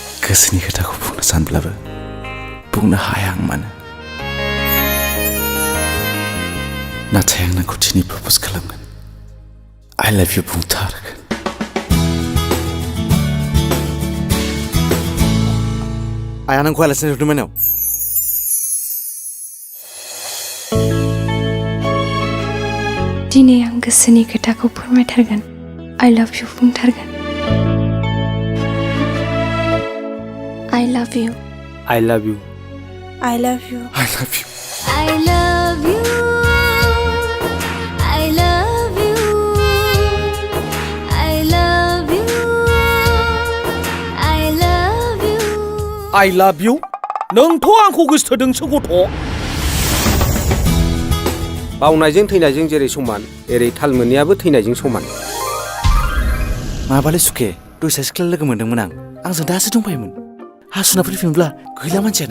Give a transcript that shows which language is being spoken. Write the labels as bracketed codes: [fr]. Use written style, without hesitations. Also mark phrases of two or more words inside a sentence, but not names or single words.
[brx] गोसोनि खोथाखौ बुंनो सानब्लाबो बुंनो हाया आं मानो नाथाय आं नोंखौ दिनै प्रप'ज खालामगोन [en] I love you [brx] बुंथारगोन आया नोंखौ आलासि नुदोंमोन नाव दिनै आं गोसोनि खोथाखौ फोरमायथारगोन [en] I love you [brx] बुंथारगोन [en] I love you I love you I love you I love you I love you I love you I love you I love you I love you [brx] नोंथ' आंखौ गोसोथोदोंसो गथ' बावनायजों थैनायजों जेरै समान एरै थाल मोनैयाबो थैनायजों समान माबालै सुखे दसे सिख्ला लोगो मोनदोंमोन आंजों दासो दंफायोमोन हासुना फैफिनब्ला गैला मानसियानो